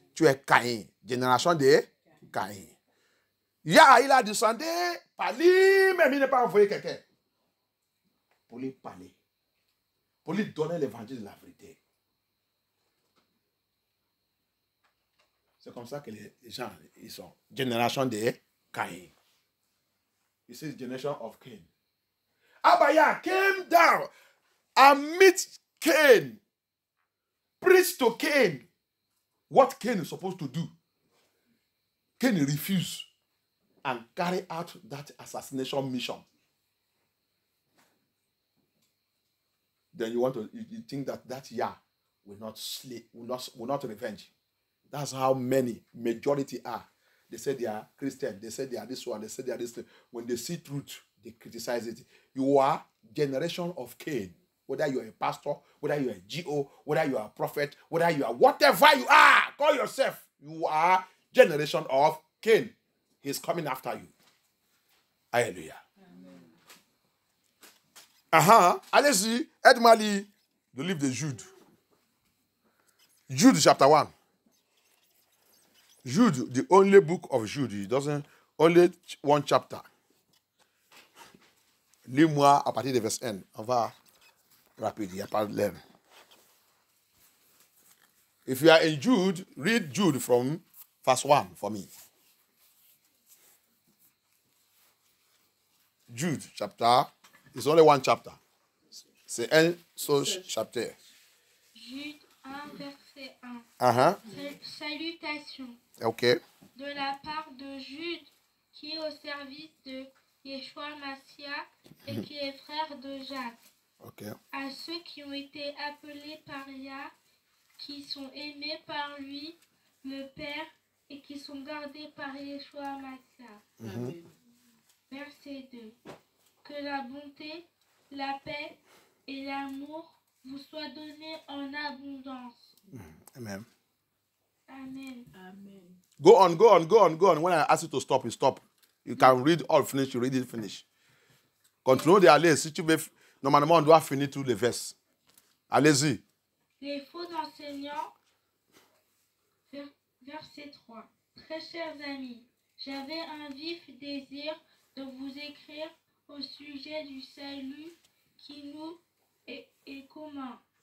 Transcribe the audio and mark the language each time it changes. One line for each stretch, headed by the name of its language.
French: Tu es Caïn, génération de Caïn. Yah, il a descendu par lui, même il n'a pas envoyé quelqu'un pour lui parler. Pour lui donner l'évangile de la vérité. C'est comme ça que les gens, ils sont. Génération de Caïn.
English: This is the generation of Cain. Abaya came down and meet Cain. Preached to Cain what Cain is supposed to do. Cain refused and carried out that assassination mission. Then you think that Yah will not slay, will not revenge. That's how majority are. They say they are Christian, they say they are this one, they say they are this thing. When they see truth, they criticize it. You are generation of Cain. Whether you are a pastor, whether you are a GO, whether you are a prophet, whether you are whatever you are, call yourself. You are generation of Cain. He's coming after you. Hallelujah.
French: Allez-y, aide-moi lire le livre de Jude.
English: Jude chapter 1. Jude, the only book of Jude, it doesn't, only one chapter.
French: Lis-moi à partir de verset 1. On va rapide, il n'y a pas de l'air.
English: If you are in Jude, read Jude from verse 1 for me. Jude chapter. It's only one chapter.
French: C'est un seul chapitre. Jude 1, verset 1. Salutations. OK. De la part de Jude, qui est au service de Yeshua Mashiach et qui est frère de Jacques. OK. À ceux qui ont été appelés par Yah, qui sont aimés par lui, le Père, et qui sont gardés par Yeshua Mashiach. Verset 2. Que la bonté, la paix et l'amour vous soient donnés en abondance. Amen. Amen. Amen.
English: Go on. When I ask you to stop, you stop. You can read all finish, you read it finish.
French: Continuez d'aller. Si tu veux, normalement, on doit finir tous les versets. Allez-y. Les faux enseignants, verset 3. Très chers amis, j'avais un vif désir de vous écrire au sujet du salut qui nous est commun.